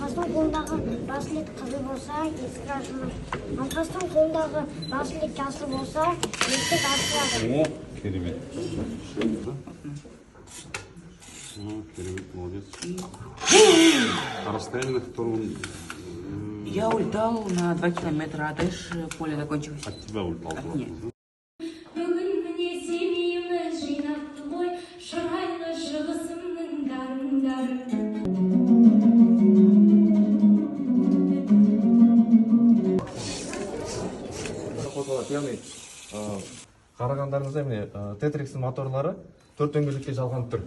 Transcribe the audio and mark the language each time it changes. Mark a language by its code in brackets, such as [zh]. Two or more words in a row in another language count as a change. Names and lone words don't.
[kk] қолындағы браслет қызыл болса, есік ашылмайды. Науқастың қолындағы браслет жасыл болса, есік ашылады. О, керемет. Керемет, молодец. [ru] А расстояние, на котором Я улетал на 2 километра, а дальше поле закончилось. от тебя улетал? От меня. [kk] Яғни қарағандарыңызда міне тетрикстің моторлары 4 дөңгелекке жалған тұр.